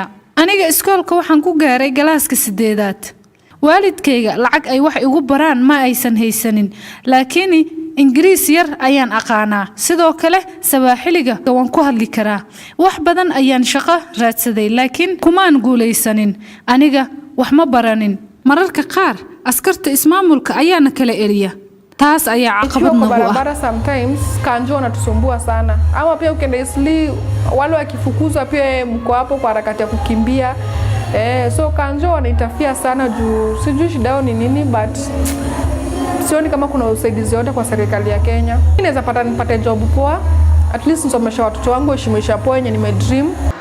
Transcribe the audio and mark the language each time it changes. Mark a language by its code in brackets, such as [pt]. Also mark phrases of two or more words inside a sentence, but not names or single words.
[so] aniga iskoolka waxaan ku gaaray galaaska 8aad. waalidkayga lacag ay wax igu baraan ma aysan haysanin laakiin ingiriis yar ayaan aqaanaa sidoo kale sabaaxiliga waan ku hadli karaa wax badan ayaan shaqo raadsaday laakiin kumaan guulaysanin aniga wax ma baranin mararka qaar askarta ismaamulka ayaana kala eriya taas ayaa caqabad nagu ah [sw] barabara sometimes kanjo wanatusumbua sana ama pia ukienda Eastleigh wale wakifukuzwa pia mko hapo kwa harakati ya kukimbia so kanjo wanaitafia sana juu sijui shida yao ni nini but sioni kama kuna usaidizi yote kwa serikali ya Kenya. Ninaweza nipate job poa, [en] at least [sw] nisomesha watoto wangu heshimisha poa yenye nimedream.